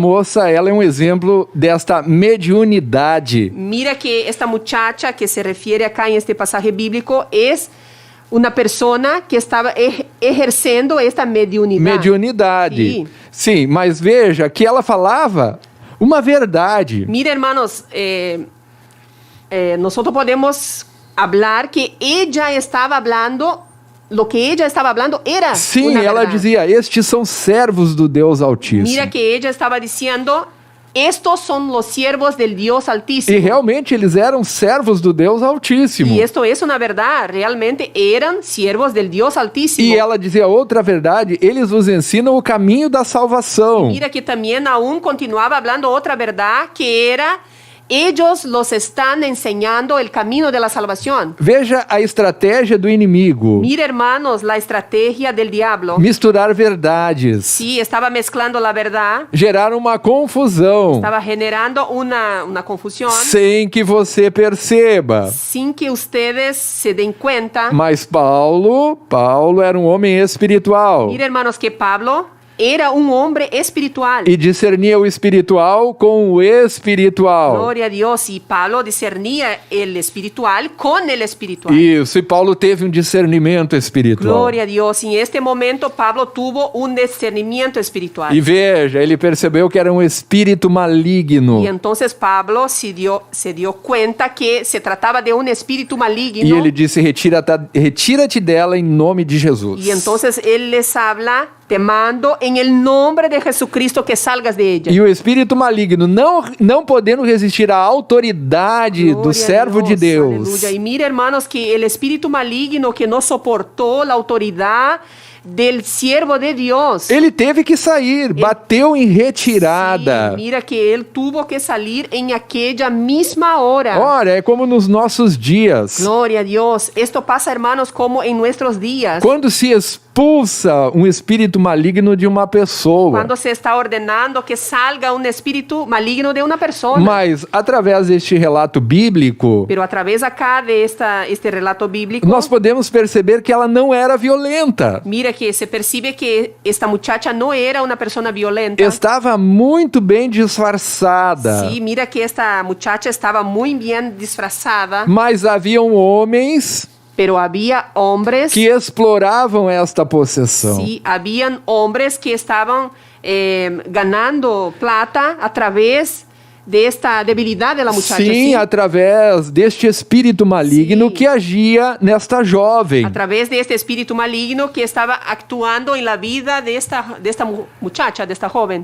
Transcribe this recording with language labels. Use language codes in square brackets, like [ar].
[pt] moça, ela é um exemplo desta mediunidade. [es] Mira que esta muchacha que se refiere acá en este pasaje bíblico es una persona que estaba ejercendo esta mediunidade. [pt] Mediunidade. Sim. Sim, mas veja que ela falava uma verdade. [es] Mira, hermanos, nosotros podemos hablar que ella estaba hablando, lo que ella estaba hablando era [pt] Sim, [es] una [pt] ela [es] verdad. [pt] dizia: estes são servos do Deus Altíssimo. [es] Mira que ella estaba diciendo: estos son los siervos del Dios Altísimo. [pt] E realmente eles eram servos do Deus Altíssimo. [es] Y esto es una verdad, realmente eran siervos del Dios Altísimo. [pt] E ela dizia outra verdade: eles vos ensinam o caminho da salvação. [es] Mira que también aún continuaba hablando otra verdad, que era: ellos los están enseñando el camino de la salvación. [pt] Veja a estratégia do inimigo. [es] Mira, hermanos, la estrategia del diablo. [pt] Misturar verdades. [es] Sí, estaba mezclando la verdad, [pt] Gerar uma confusão. [es] estaba generando una confusión [pt] Sem que você perceba. [es] sin que ustedes se den cuenta. [pt] Mas Paulo era um homem espiritual. [es] Mira, hermanos, que Pablo era un hombre espiritual. [pt] E discernia o espiritual com o espiritual. [es] Gloria a Dios. Y Pablo discernía el espiritual con el espiritual. [pt] Isso, e Paulo teve um discernimento espiritual. [es] Gloria a Dios. Y en este momento Pablo tuvo un discernimiento espiritual. [pt] E veja, ele percebeu que era um espírito maligno. [es] Y entonces Pablo se dio cuenta que se trataba de un espíritu maligno. [pt] E ele disse: retira-te dela em nome de Jesus. [es] Y entonces él les habla: te mando en el nombre de Jesucristo que salgas de ella. [pt] E o espírito maligno, não podendo resistir à autoridade do [es] Gloria a [pt] servo de Deus. [es] Aleluya. Y mira, hermanos, que el espíritu maligno que no soportó la autoridad del siervo de Dios. [pt] Ele teve que sair, bateu em retirada. [es] Sí, mira que él tuvo que salir en aquella misma hora. [pt] Ora, é como nos nossos dias. [es] Gloria a Dios. Esto pasa, hermanos, como en nuestros días. [pt] Quando se expulsa um espírito maligno de uma pessoa. [es] Cuando se está ordenando que salga un espíritu maligno de una persona. [pt] Mas, através deste relato bíblico, [es] Pero a través acá de este relato bíblico, [pt] nós podemos perceber que ela não era violenta. [es] mira que se percibe que esta muchacha no era una persona violenta. [pt] Estava muito bem disfarçada. [es] Sí, mira que esta muchacha estaba muy bien disfrazada, [pt] Mas haviam homens [es] pero había hombres, [pt] que exploravam esta possessão. [es] sí, habían hombres que estaban ganando plata a través de esta debilidad de la muchacha. [pt] Sim, [es] ¿sí? [pt] através deste espírito maligno Sim. que agia nesta jovem. [es] A través de este espíritu maligno que estaba actuando en la vida de esta muchacha, de esta joven.